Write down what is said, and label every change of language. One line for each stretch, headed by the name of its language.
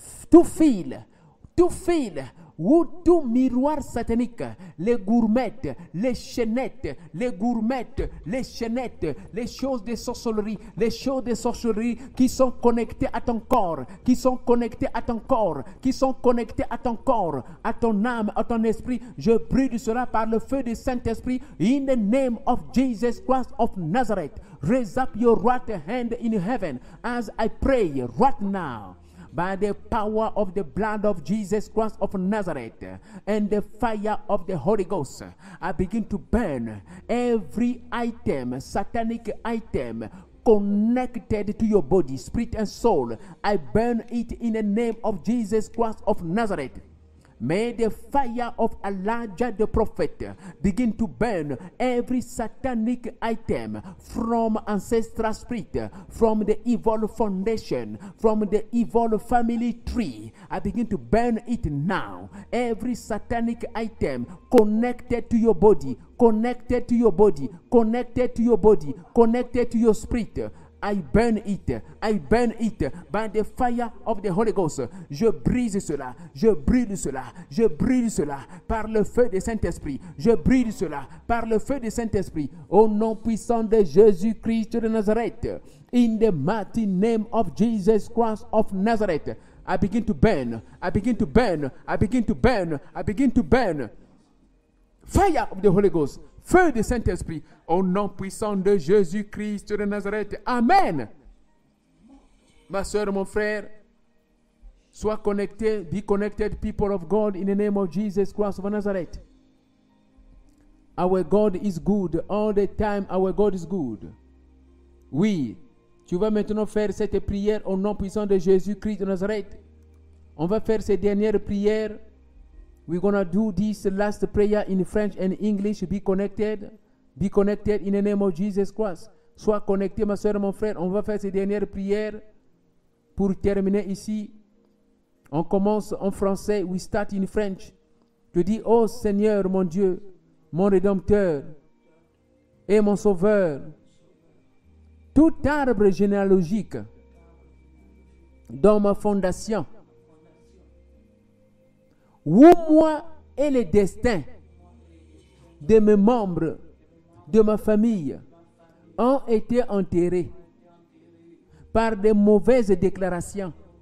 French: Tout fil. Tout fil ou tout miroir satanique, les gourmettes, les chaînettes, les gourmettes, les chaînettes, les choses de sorcellerie, les choses de sorcellerie qui sont connectées à ton corps, qui sont connectées à ton corps, qui sont connectées à ton corps, à ton âme, à ton esprit. Je brûle cela par le feu du Saint-Esprit.
English: In the name of Jesus Christ of Nazareth, raise up your right hand in heaven as I pray right now. By the power of the blood of Jesus Christ of Nazareth and the fire of the Holy Ghost, I begin to burn every item, satanic item, connected to your body, spirit and soul. I burn it in the name of Jesus Christ of Nazareth. May the fire of Elijah the prophet begin to burn every satanic item from ancestral spirit, from the evil foundation, from the evil family tree. I begin to burn it now. Every satanic item connected to your body, connected to your body, connected to your body, connected to your spirit. I burn it by the fire of the Holy Ghost.
French: Je brise cela, je brûle cela, je brûle cela par le feu du Saint-Esprit. Je brûle cela par le feu du Saint-Esprit. Au nom puissant de Jésus-Christ de Nazareth.
English: In the mighty name of Jesus Christ of Nazareth. I begin to burn, I begin to burn, I begin to burn, I begin to burn. Fire of the Holy Ghost.
French: Feu du Saint-Esprit, au nom puissant de Jésus-Christ de Nazareth.
English: Amen.
French: Ma soeur, mon frère, sois connecté,
English: be connected, people of God, in the name of Jesus Christ of Nazareth. Our God is good. All the time, our God is good.
French: Oui, tu vas maintenant faire cette prière au nom puissant de Jésus-Christ de Nazareth. On va faire ces dernières prières.
English: We're going to do this last prayer in French and English. Be connected. Be connected in the name of Jesus Christ.
French: Sois connecté, ma soeur, mon frère. On va faire ces dernières prières pour terminer ici. On commence en français.
English: We start in French.
French: Je dis, oh Seigneur, mon Dieu, mon Rédempteur et mon Sauveur, tout arbre généalogique dans ma fondation, où moi et les destins de mes membres de ma famille ont été enterrés par de mauvaises déclarations.